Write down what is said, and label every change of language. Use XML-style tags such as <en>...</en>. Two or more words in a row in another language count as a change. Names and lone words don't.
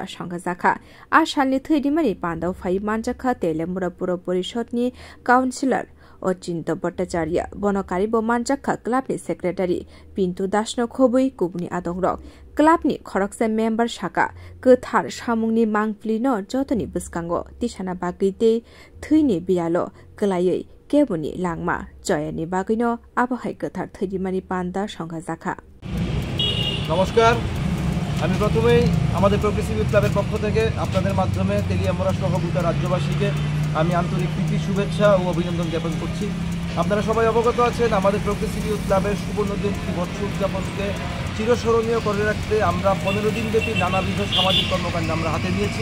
<trp>संगाजाखा आ सालनि थैरिमानि पान्दाव फाइ मानजाखा देलेमुरा पुर परिषदनि काउन्सिलर अचिन्त भट्टाचार्य बनकारी मानजाखा क्लाबनि सेक्रेटारि पिन्टु दासनो खबुइ कुबनि आदंरक क्लाबनि खरकसे मेम्बार साका गोथार सामुंनि मांफ्लिनो जतनि बुस्कांगो तिसाना बागैते थैनि बियालो गलायै केबुनि लांमा जयनि बागैनो आबहाय गोथार थैरिमानि पान्दा संगाजाखा।</trp> <bn>नमस्कार, আমি প্রথমেই আমাদের প্রোগ্রেসিভ ইউথ ক্লাবের পক্ষ থেকে আপনাদের মাধ্যমে তেলিয়ামুড়া সহ গোটা রাজ্যবাসীকে আমি আন্তরিক প্রীতি শুভেচ্ছা ও অভিনন্দন জ্ঞাপন করছি। আপনারা সবাই অবগত আছেন, আমাদের প্রোগ্রেসিভ ইউথ ক্লাবের সুবর্ণ জয়ন্তী বর্ষ উদযাপনকে চিরস্মরণীয় করে রাখতে আমরা 15 দিনব্যাপী নানাবিধ সামাজিক কর্মকাণ্ড আমরা হাতে নিয়েছি।</bn>